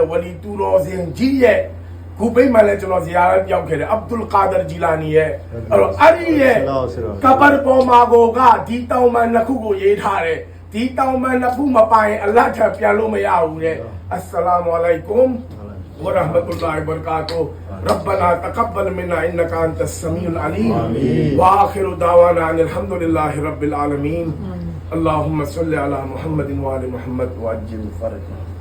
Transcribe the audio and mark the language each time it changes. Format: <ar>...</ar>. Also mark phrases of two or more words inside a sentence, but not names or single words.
<my>ဝလီတူတော်စင်ကြီးရဲ့ခုပိတ်မှလည်းကျွန်တော်ဇီယာရတ်ရောက်ခဲ့တယ်အဗ်ဒุลကာဒါဂျီလာနီရဲ့အဲ့တော့အဲ့ဒီရဲ့ကဘာပေါ်မှာကိုကဒီတောင်းမှန်နှစ်ခုကိုရေးထားတယ်ဒီတောင်းမှန်နှစ်ခုမပိုင်အလ္လာဟ်ထပြန်လို့မရဘူးတဲ့</my> <ar>السلام عليكم ورحمة الله وبركاته ربنا تقبل منا إنك أنت السميع العليم وآخر دعوانا أن الحمد لله رب العالمين اللهم صل على محمد وآل محمد وعجل فرجه</ar>